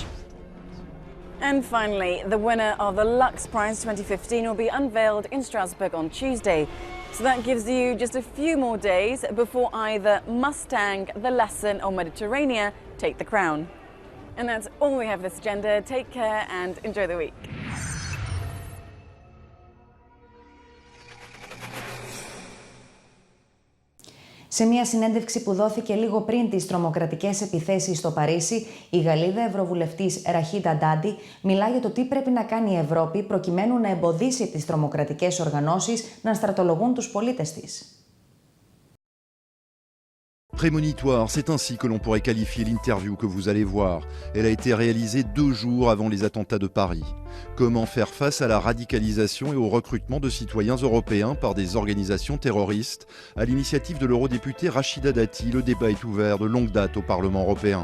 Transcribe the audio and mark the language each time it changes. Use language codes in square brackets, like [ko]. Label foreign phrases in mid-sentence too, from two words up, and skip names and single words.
[en] And finally, the winner of the Lux Prize 2015 will be unveiled in Strasbourg on Tuesday. So that gives you just a few more days before either Mustang, The Lesson or Mediterranean take the crown. And that's all we have this agenda. Take care and enjoy the week. [el] Σε μια συνέντευξη που δόθηκε λίγο πριν τις τρομοκρατικές επιθέσεις στο Παρίσι, η Γαλλίδα Ευρωβουλευτής Ραχίτα Ντάντι μιλά για το τι πρέπει να κάνει η Ευρώπη προκειμένου να εμποδίσει τις τρομοκρατικές οργανώσεις να στρατολογούν τους πολίτες της. [fr] Prémonitoire, c'est ainsi que l'on pourrait qualifier l'interview que vous allez voir. Elle a été réalisée 2 jours avant les attentats de Paris. Comment faire face à la radicalisation et au recrutement de citoyens européens par des organisations terroristes? À l'initiative de l'eurodéputée Rachida Dati, le débat est ouvert de longue date au Parlement européen.